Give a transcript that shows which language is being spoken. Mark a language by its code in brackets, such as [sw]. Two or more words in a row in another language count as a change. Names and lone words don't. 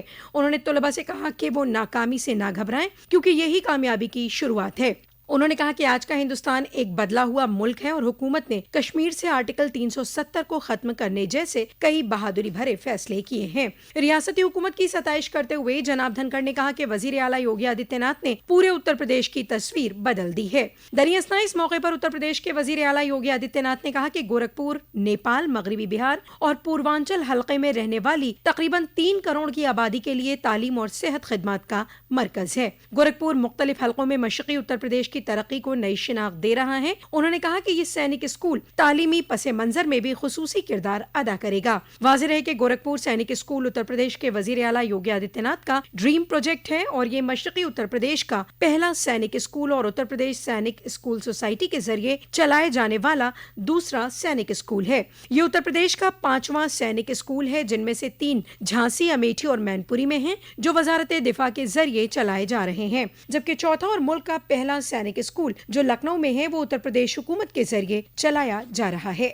[ur] انہوں نے طلباء سے کہا کہ وہ ناکامی سے نہ گھبرائیں کیونکہ یہی کامیابی کی شروعات ہے۔ انہوں نے کہا کہ آج کا ہندوستان ایک بدلا ہوا ملک ہے اور حکومت نے کشمیر سے آرٹیکل 370 کو ختم کرنے جیسے کئی بہادری بھرے فیصلے کیے ہیں۔ ریاستی حکومت کی ستائش کرتے ہوئے جناب دھنکھڑ نے کہا کہ وزیر اعلیٰ یوگی آدتیہ ناتھ نے پورے اتر پردیش کی تصویر بدل دی ہے۔ دراصل اس موقع پر اتر پردیش کے وزیر اعلیٰ یوگی آدتیہ ناتھ نے کہا کہ گورکھپور نیپال، مغربی بہار اور پوروانچل حلقے میں رہنے والی تقریباً 3 کروڑ کی آبادی کے لیے تعلیم اور صحت خدمات کا مرکز ہے۔ گورکھپور مختلف حلقوں میں مشرقی اتر پردیش کی ترقی کو نئی شناخت دے رہا ہے۔ انہوں نے کہا کہ یہ سینک اسکول تعلیمی پس منظر میں بھی خصوصی کردار ادا کرے گا۔ واضح ہے کہ گورکھپور سینک اسکول اتر پردیش کے وزیر اعلیٰ یوگی آدتیہ ناتھ کا [en] dream project [ur] ہے اور یہ مشرقی اتر پردیش کا پہلا سینک اسکول اور اتر پردیش سینک اسکول سوسائٹی کے ذریعے چلائے جانے والا دوسرا سینک اسکول ہے۔ یہ اتر پردیش کا 5واں سینک اسکول ہے جن میں سے 3 جھانسی، امیٹھی اور مین پوری میں ہیں جو وزارت دفاع کے ذریعے چلائے جا رہے ہیں، جبکہ چوتھا اور ملک کا پہلا سینک اسکول جو لکھنؤ میں ہے وہ اتر پردیش حکومت کے ذریعے چلایا جا رہا ہے۔